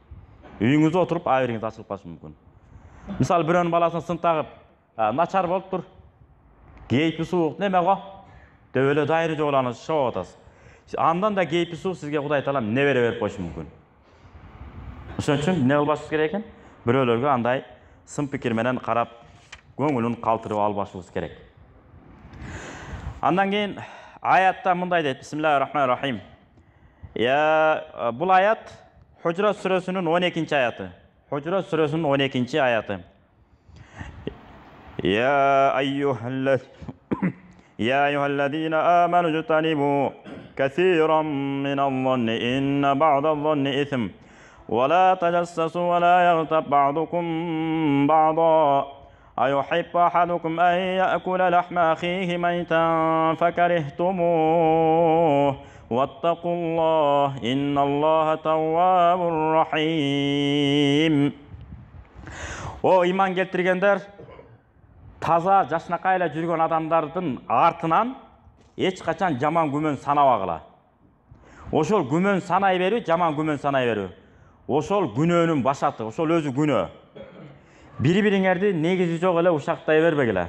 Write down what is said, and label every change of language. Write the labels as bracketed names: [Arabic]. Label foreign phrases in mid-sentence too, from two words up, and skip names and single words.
[Kyrgyz] Үйүңүздө отуруп абириңиз ачылып калышы мүмкүн. Мисалы, бирөөнүн баласын сынтагып, начар болуптур, кейпи суук, неме го деп эле дайыры жок эле аны шабап атасыз. Андан да кейпи суук сизге Кудай Таалам небере берип коюшу мүмкүн. Ошон үчүн эмне кылбашыбыз керек экен? Бирөөлөргө андай сын пикир менен карап, көңүлүн калтырып албашыбыз керек. Андан кийин аятта мындай дейт: [Arabic] بسم الله الرحمن الرحيم. [Kyrgyz] Бул аят Худжрат сүрөсүнүн 12-аяты. Худжрат сүрөсүнүн 12-аяты. [Arabic] يا أيها الذين آمنوا اجتنبوا كثيرا من الظن إن بعض الظن إثم. ولا تجسسوا ولا يغتب بعضكم بعضا أيحب أحدكم أن يأكل لحم أخيه ميتا فكرهتموه واتقوا الله إن الله تواب رحيم. [Kyrgyz] Иман келтиргендер, таза жашнакай эле жүргөн адамдардын артынан эч качан жаман күмөн санабагыла. Ошол күмөн санай берүү, жаман күмөн санай берүү. Ошол күнөөнүн башаты, ошол өзү күнөө. Бири-бириңерди негизи жок эле ушактай бербегиле.